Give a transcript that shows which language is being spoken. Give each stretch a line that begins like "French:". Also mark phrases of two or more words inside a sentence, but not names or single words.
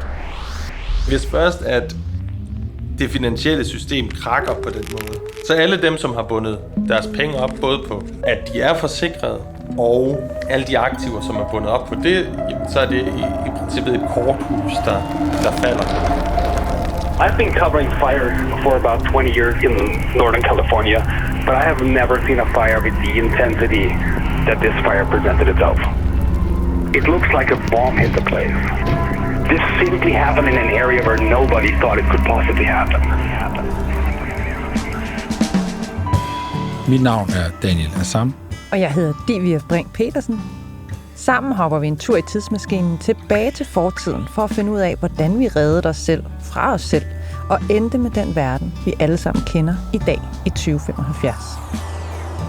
Danish: Hvis først at det finansielle system krakker på den måde, så alle dem, som har bundet deres penge op, både på at de er forsikrede, og alle de aktiver, som er bundet op på det, så er det i princippet et korthus, der falder.
English: I've been covering fires for about 20 years in Northern California, but I have never seen a fire with the intensity that this fire presented itself. It looks like a bomb hit the place. This simply happened in an area where nobody thought it could possibly happen.
Danish: Mit navn er Daniel Assam. Og jeg hedder Divya Brink Petersen. Sammen hopper vi en tur i tidsmaskinen tilbage til fortiden for at finde ud af, hvordan vi reddede os selv fra os selv og endte med den verden, vi alle sammen kender i dag i 2075.